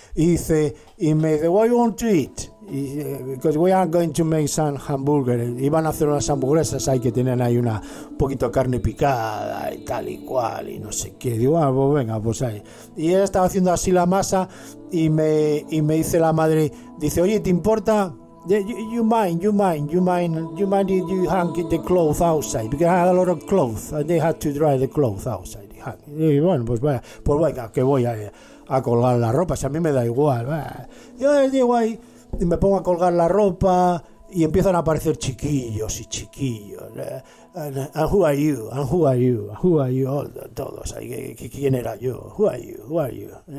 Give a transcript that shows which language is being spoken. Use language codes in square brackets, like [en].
[es] Y dice, y me dice, [en] why won't you eat? Y, because we are going to make some hamburgers. [es] Iban a hacer unas hamburguesas ahí que tienen ahí una poquito de carne picada y tal y cual y no sé qué. Digo, ah, pues venga, pues ahí. Y ella estaba haciendo así la masa y me dice la madre, dice, oye, ¿te importa? [en] You mind if you hang the clothes outside? Because I had a lot of clothes and they had to dry the clothes outside. [es] Y bueno, pues vaya, pues venga, que voy a colgar la ropa, si a mí me da igual. Yo digo ahí. Y me pongo a colgar la ropa y empiezan a aparecer chiquillos y chiquillos. [en] And who are you? [es] Todos ahí. ¿Quién era yo? [en] Who are you?